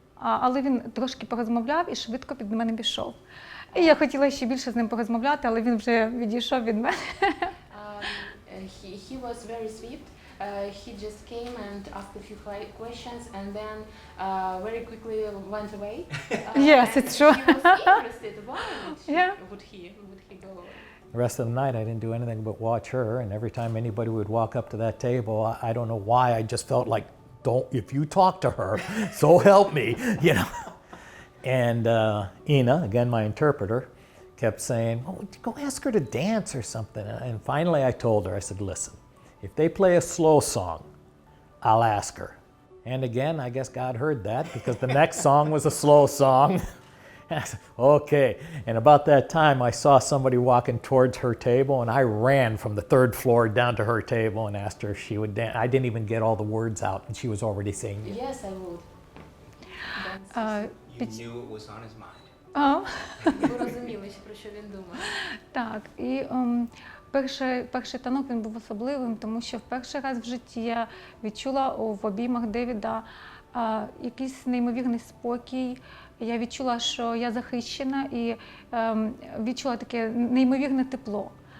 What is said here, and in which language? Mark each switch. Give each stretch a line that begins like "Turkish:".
Ukrainian: Але він трошки порозмовляв і швидко від мене пішов. І я хотіла ще більше з ним порозмовляти, але він вже відійшов від мене.
English: He was very sweet. He just came and asked a few questions and then very quickly went away. Yes, it's true. He was interested. Why would he go away? The rest of the night I didn't do anything but watch her, and every time anybody would walk up to that table, I don't know why, I just felt like, if you talk to her, so help me, you know. And Ina, again my interpreter, kept saying, oh, go ask her to dance or something. And finally I told her, I said, listen, if they play a slow song, I'll ask her. And again, I guess God heard that, because the next song was a slow song. I said, okay. And about that time, I saw somebody walking towards her table, and I ran from the third floor down to her table and asked her if she would dance. I didn't even get all the words out, and she was already saying yes. Yes, I would. You knew it was on his mind.
Ukrainian: Ви розуміли, про що він думає. Так, і перший танок він був особливим, тому що в перший раз в житті я відчула в обіймах Девіда якийсь неймовірний спокій. Я відчула, що я захищена, і відчула таке неймовірне тепло.